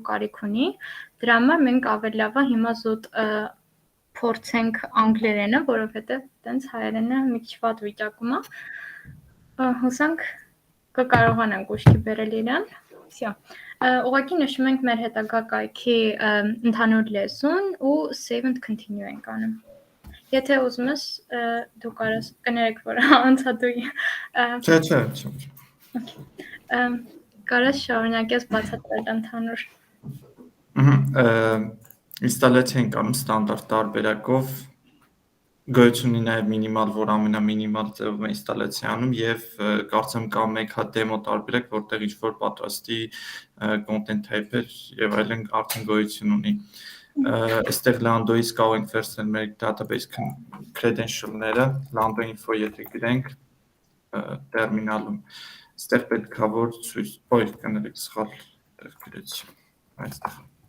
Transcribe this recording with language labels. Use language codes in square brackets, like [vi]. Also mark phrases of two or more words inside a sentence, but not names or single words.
[hy] կարիք ունի։ Դրա համար մենք ավելի լավ է հիմա զուտ փորձենք անգլերենը, որովհետև տենց հայերենը մի քիչ վատ վիճակում է։ Հուսանք կկարողանանք ուշքի բերել իրան։ Всё։ Ուղղակի նշում ենք մեր հետագա կայքի ընդհանուր լեզուն ու [en] save and continue [hy] ենք անում։ Եթե ուզում ես դու կարաս կներեք, որ անցադուի։ Չէ։ Կարաս շարունակես բացատրել ընդհանուր։ Ինստալացիա ենք անում ստանդարտ տարբերակով, գոյություն ունի նաև մինիմալ, որ ամենամինիմալ ձևով է ինստալացիա անում եւ կարծեմ կա մեկ հատ դեմո տարբերակ, որտեղ ինչ-որ պատրաստի [en] content type-եր [hy] եւ այլն արդեն գոյություն ունի։ Այստեղ Lando-ից կարող ենք վերցնել մեր [en] database credential-ները, [hy] Lando info եթե գրենք տերմինալում, այստեղ պետքա որ ցույց, կներեք սխալ տեղ գրեցի, այստեղ